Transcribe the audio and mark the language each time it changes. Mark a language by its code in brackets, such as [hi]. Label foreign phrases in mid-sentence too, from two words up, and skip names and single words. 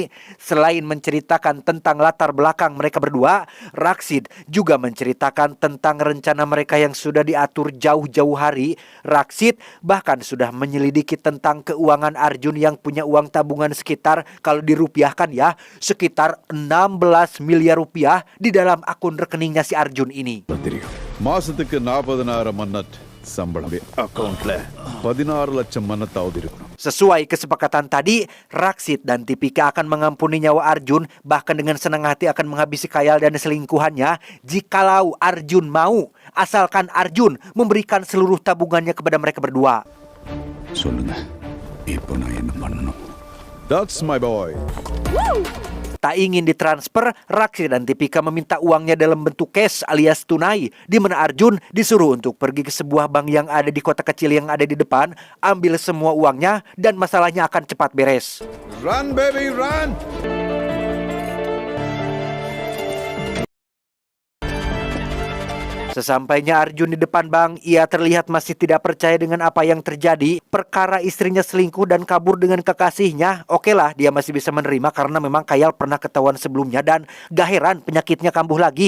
[id] Selain menceritakan tentang latar belakang mereka berdua, Raksit juga menceritakan tentang rencana mereka yang sudah diatur jauh-jauh hari. Raksit bahkan sudah menyelidiki tentang keuangan Arjun yang punya uang tabungan sekitar, kalau dirupiahkan ya, sekitar 16 miliar rupiah di dalam akun rekeningnya si Arjun ini. [ta] மாசத்துக்கு 40,000 மன்னத் சம்பளம் அக்கவுண்ட்ல 16 லட்சம் மன்னத்தாவது இருக்கணும். [id] Sesuai kesepakatan tadi, Raksit dan Deepika akan mengampuni nyawa Arjun, bahkan dengan senang hati akan menghabisi Kayal dan selingkuhannya jikalau Arjun mau, asalkan Arjun memberikan seluruh tabungannya kepada mereka berdua. [ta] சொல்லுங்க, இப்போ நான் என்ன பண்ணணும்? [en] That's my boy. [id] Tak ingin ditransfer, Raksit dan Deepika meminta uangnya dalam bentuk cash alias tunai, di mana Arjun disuruh untuk pergi ke sebuah bank yang ada di kota kecil yang ada di depan, ambil semua uangnya dan masalahnya akan cepat beres. [en] Run baby run. [id] Sesampainya Arjun di depan bank, ia terlihat masih tidak percaya dengan apa yang terjadi. Perkara istrinya selingkuh dan kabur dengan kekasihnya, oke lah, dia masih bisa menerima karena memang Kayal pernah ketahuan sebelumnya dan gak heran penyakitnya kambuh lagi.